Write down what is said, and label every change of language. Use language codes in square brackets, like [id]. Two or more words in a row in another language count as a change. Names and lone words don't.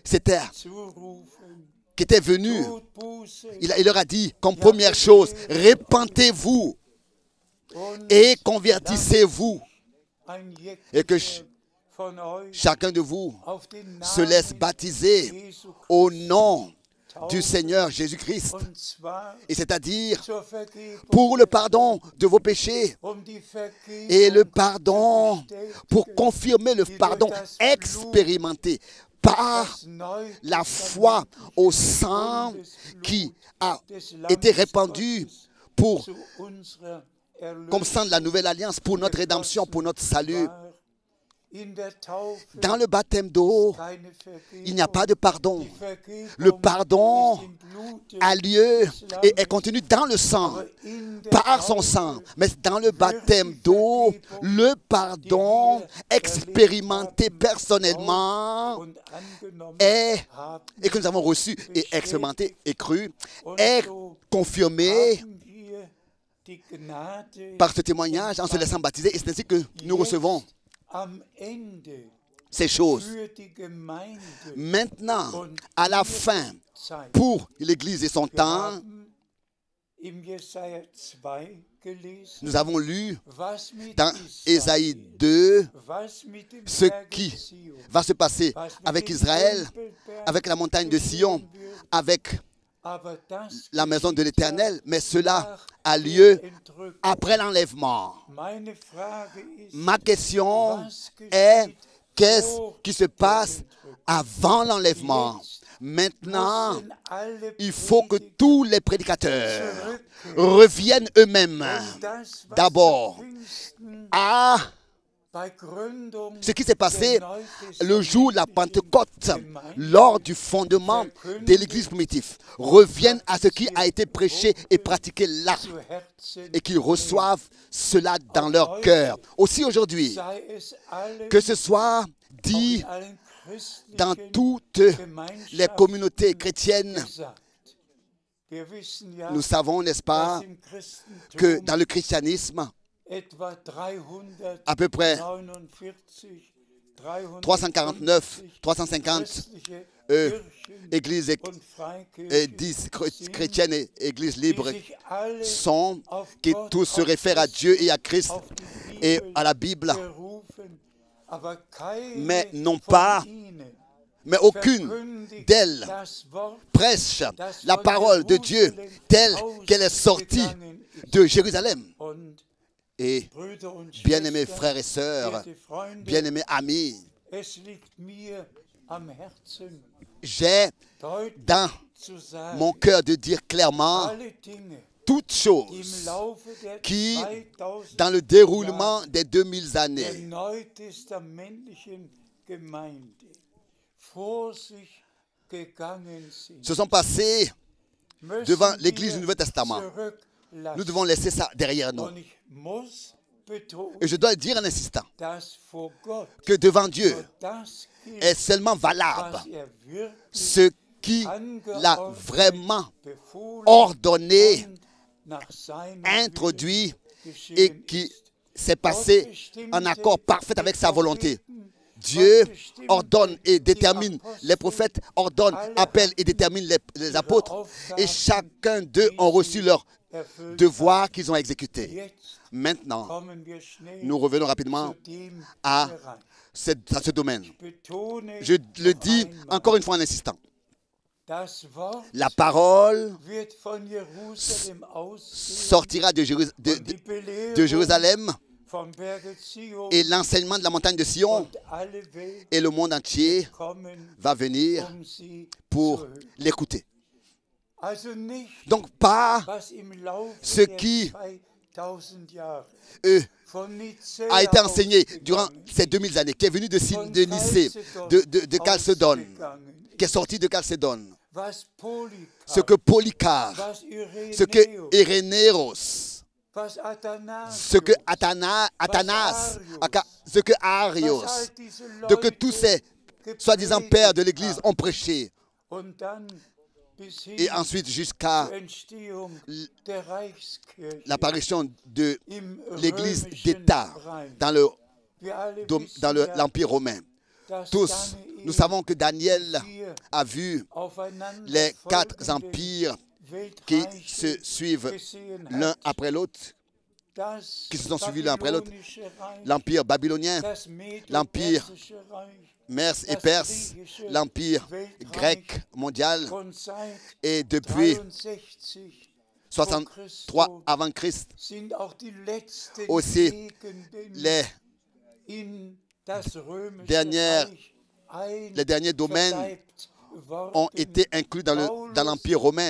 [fr] étaient venus, il leur a dit comme première chose, repentez-vous et convertissez-vous, et que chacun de vous se laisse baptiser au nom du Seigneur Jésus-Christ, [de] und zwar [fr] et c'est-à-dire [de] zur Vergebung [fr] pour le pardon de vos péchés [de] die Vergebung [fr] et le [de] zu [fr] pardon [de] bestätigen, [fr] pour confirmer le [de] die [fr] pardon [de] durch das [fr] expérimenté par [de] das Neue [fr] la foi au sang qui a été répandu pour, [de] zu unserer [fr] comme sang de la nouvelle alliance, pour notre rédemption, pour notre salut. [de] war. In der Taufe [fr] Dans le baptême d'eau, [de] keine Vergebung. [fr] il n'y a pas de pardon. [de] Die Vergebung [fr] Le pardon [de] ist im Blute [fr] a lieu [de] des Lammes, [fr] et est contenu dans le sang, [de] aber in der [fr] par son [de] Taufe [fr] sang. Mais dans le baptême d'eau, le pardon expérimenté personnellement [de] und angenommen [fr] est, [de] haben. [fr] et que nous avons reçu et expérimenté et cru, est [de] So [fr] confirmé [de] haben wir die Gnade [fr] par ce témoignage en se laissant baptiser. Et c'est ainsi que nous recevons [de] am Ende [fr] ces choses. [de] für die Gemeinde [fr] Maintenant, à la fin, [de] Zeit. [fr] pour l'Église et son [de] Wir [fr] temps, [de] haben im Jesaja 2 gelesen, [fr] nous avons lu [de] was mit [fr] dans [de] Israel, [fr] Ésaïe 2 [de] was mit dem [fr] ce [de] Berge [fr] qui [de] Zion, [fr] va se passer [de] was mit [fr] avec [de] dem [fr] Israël, [de] Tempelberg [fr] avec la montagne de Sion, [de] geschehen wird, [fr] avec [de] aber das [fr] la maison de [de] geschieht [fr] l'Éternel, mais cela [de] nach [fr] a [de] der [fr] lieu [de] Entrückung. [fr] après l'enlèvement. [de] Meine Frage ist, [fr] Ma question [de] was [fr] est, [de] geschieht [fr] qu'est-ce [de] vor [fr] qui se [de] der [fr] passe [de] Entrückung? [fr] avant l'enlèvement? Maintenant, [de] Müssen alle [fr] il faut que [de] Prediger [fr] tous les prédicateurs [de] zurückkehren [fr] reviennent eux-mêmes [de] und das, was [fr] d'abord [de] zu Pfingsten [fr] à [de] bei Gründung [fr] ce qui s'est passé [de] der [fr] le jour de la Pentecôte, [de] Gemeinde [fr] lors du fondement de l'Église primitive, reviennent à ce qui a été prêché et pratiqué là, [de] zu Herzen [fr] et qu'ils reçoivent cela dans leur cœur. Aussi aujourd'hui, [de] sei es allen, [fr] que ce soit [de] auch [fr] dit [de] in allen [fr] dans [de] christlichen [fr] toutes les [de] Gemeinschaften [fr] communautés chrétiennes, [de] gesagt. Wir wissen ja, [fr] nous savons, n'est-ce pas, [de] dass im Christentum [fr] que dans le christianisme, [de] etwa [fr] à peu près 349, 350 [de] christliche [fr] églises [de] Kirchen und Freikirchen [fr] chrétiennes et églises [de] die [fr] libres [de] sich alle [fr] sont, [de] auf [fr] qui [de] Gott, [fr] tous se [de] auf [fr] réfèrent à [de] Christus, [fr] Dieu et à Christ [de] auf die [fr] et [de] Bibel [fr] à la Bible, [de] berufen, aber keine [fr] mais non [de] von [fr] pas, [de] ihnen [fr] mais aucune [de] verkündigt [fr] d'elles [de] das Wort, [fr] prêche [de] das [fr] la [de] von [fr] parole de Dieu [de] Jerusalem [fr] telle qu'elle est sortie [de] ausgegangen ist. [fr] de Jérusalem. [de] Und [fr] Et [de] Brüder und [fr] bien-aimés [de] Schwestern, [fr] frères et sœurs, [de] verehrte Freunde, [fr] bien-aimés amis, [de] es liegt mir am Herzen, [fr] j'ai [de] deutlich [fr] dans [de] zu sagen, [fr] mon cœur de dire clairement [de] alle Dinge, [fr] toutes [de] die [fr] choses [de] im Laufe der [fr] qui, [de] 2000 [fr] dans le déroulement des 2000 [de] der [fr] années, [de] neutestamentlichen Gemeinde vor sich gegangen sind, [fr] se sont passées [de] müssen [fr] devant l'Église [de] wir [fr] du Nouveau Testament. [de] zurücklassen. [fr] Nous devons laisser ça derrière nous. [de] Und ich muss betonen, [fr] Et je dois le dire en insistant [de] dass vor Gott [fr] que devant Dieu [de] nur das gilt, [fr] est seulement valable [de] was wirklich [fr] ce qui l'a vraiment [de] befohlen [fr] ordonné, [de] und nach seinem [fr] introduit [de] Willen geschehen [fr] et qui [de] ist. [fr] s'est passé en accord parfait avec sa volonté. Dieu ordonne et détermine les prophètes, ordonne, appelle et détermine les apôtres. Et chacun d'eux ont reçu leur [de] Erfüllt. [fr] devoir qu'ils ont exécuté. [de] Jetzt [fr] Maintenant, [de] kommen wir schnell [fr] nous revenons rapidement [de] zu dem [fr] à [de] Bereich. [fr] ce domaine. [de] Betone [fr] Je le [de] noch [fr] dis [de] einmal, [fr] encore une fois en insistant. [de] das Wort [fr] La parole [de] wird von Jerusalem ausgehen [fr] sortira de [de] und die Belehrung [fr] Jérusalem [de] vom Berge Zion [fr] et l'enseignement de la montagne de Sion [de] und alle Welt [fr] et le monde entier [de] kommen, [fr] va venir [de] sie [fr] pour [de] zu hören. [fr] l'écouter. [de] Also nicht, [fr] Donc pas [de] was im Laufe [fr] ce [de] der [fr] qui [de] 2000 Jahre [fr] a [de] von Nicäa [fr] été enseigné [de] ausgegangen [fr] durant ces 2000 années, qui est venu de [de] von [fr] Nicée, de Chalcédoine, [de] ausgegangen, [fr] qui est sorti de Chalcédoine, [de] was [fr] ce [de] Polycarp, [fr] que Polycarpe, [de] was [fr] ce que [de] Irenäus, [fr] Irénéros, [de] was Athanasius, [fr] ce que Athanas, ce que Arios, [de] was all diese [fr] de que tous ces [de] Leute [fr] soi-disant pères de [de] gepredigt [fr] l'Église [de] haben. [fr] ont prêché. [de] Und dann bis hin [fr] Et ensuite jusqu'à [de] zur Entstehung der Reichskirche [fr] l'apparition de [de] im [fr] l'Église [de] römischen [fr] d'État [de] Reich. [fr] dans [de] Wir alle wissen [fr] dans [de] ja, [fr] l'Empire romain. [de] dass [fr] Tous, [de] Daniel [fr] nous savons que Daniel [de] vier [fr] a vu [de] aufeinander [fr] les 4 [de] folgenden [fr] empires qui [de] Weltreiche [fr] se suivent [de] gesehen [fr] l'un [de] hat. [fr] après l'autre. qui se sont suivis l'un après l'autre. L'empire babylonien, l'empire Mers et Perse, l'empire grec mondial, et depuis 63 avant Christ, aussi les derniers domaines ont été inclus dans l'Empire romain.